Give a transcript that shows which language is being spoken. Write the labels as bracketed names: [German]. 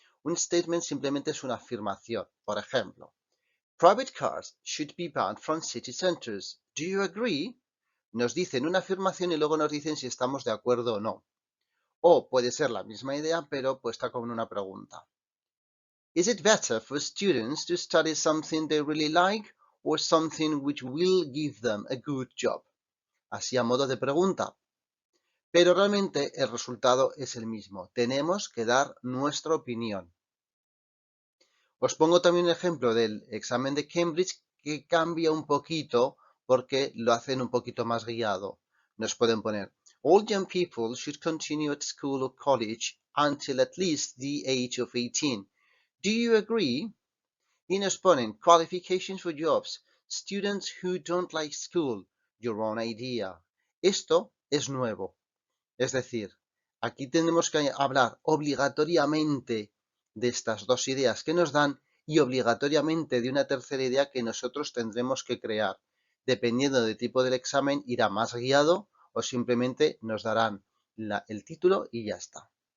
[Spanish] Un statement simplemente es una afirmación. Por ejemplo, [English] private cars should be banned from city centers. Do you agree? [Spanish] Nos dicen una afirmación y luego nos dicen si estamos de acuerdo o no. O puede ser la misma idea, pero puesta con una pregunta. [English] Is it better for students to study something they really like or something which will give them a good job? [Spanish] Así a modo de pregunta. Pero realmente el resultado es el mismo. Tenemos que dar nuestra opinión. Os pongo también un ejemplo del examen de Cambridge que cambia un poquito porque lo hacen un poquito más guiado. Nos pueden poner, [English] all young people should continue at school or college until at least the age of 18. Do you agree? [Spanish] Y nos ponen [English] qualifications for jobs, students who don't like school, your own idea. [Spanish] Esto es nuevo. Es decir, aquí tenemos que hablar obligatoriamente de estas dos ideas que nos dan y obligatoriamente de una tercera idea que nosotros tendremos que crear. Dependiendo del tipo del examen, irá más guiado o simplemente nos darán el título y ya está.